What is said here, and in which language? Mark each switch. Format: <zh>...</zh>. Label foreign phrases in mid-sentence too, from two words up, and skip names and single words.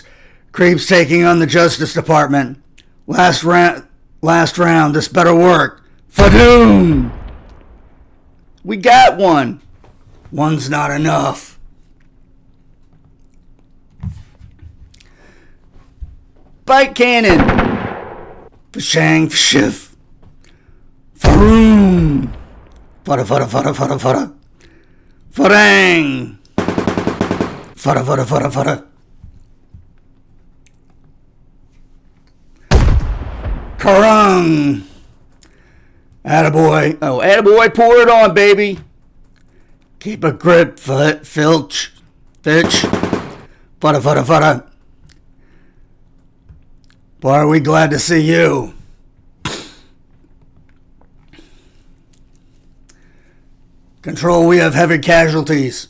<en>Creeps taking on the Justice Department. Last round, this better work. Fadoom! We got one. One's not enough. Bite cannon. Fashang, shiv. Faroom. Fada, fada, fada, fada, fada. Farang. Fada, fada, fada, fada. Karung. Attaboy. Oh, attaboy, pour it on, baby. Keep a grip, Filch. Fitch. Fada, fada, fada. Boy, are we glad to see you. Control, we have heavy casualties.</en>